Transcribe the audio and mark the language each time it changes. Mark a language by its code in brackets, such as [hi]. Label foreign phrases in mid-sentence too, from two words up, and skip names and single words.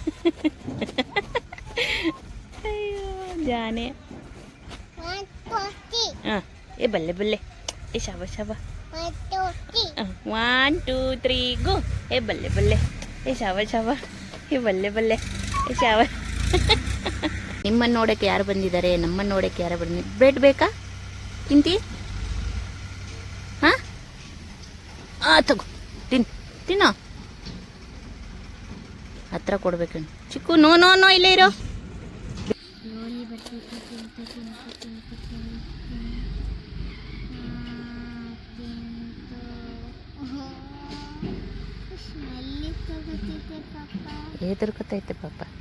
[pa] ಅಯ್ಯೋ ಜಾನೆ. ਹਾਂ ਏ ਬੱਲੇ ਬੱਲੇ, ਏ ਸ਼ਾਵਾ ਸ਼ਾਵਾ. [en] 1 2 3 ಗೋ. [pa] ਏ ਬੱਲੇ ਬੱਲੇ, ਏ ਸ਼ਾਵਾ ਸ਼ਾਵਾ, ਏ ਬੱਲੇ ਬੱਲੇ, ਏ ਸ਼ਾਵਾ. [kn] ನಿಮ್ಮನ್ನು ನೋಡೋಕ್ಕೆ ಯಾರು ಬಂದಿದ್ದಾರೆ, ನಮ್ಮನ್ನು ನೋಡೋಕ್ಕೆ ಯಾರು ಬಂದಿದ್ದಾರೆ? ಬ್ರೆಡ್ ಬೇಕಾ? ತಿಂತಿ? ಹಾಂ ತಗೋ ತಿನ್ನೋ. ಹತ್ರ ಕೊಡ್ಬೇಕು ಚಿಕ್ಕು. [en] no no no, [kn] ಇಲ್ಲೇ ಇರೋ. ಹೆದರ್ಕೊತೈತೆ ಪಾಪ.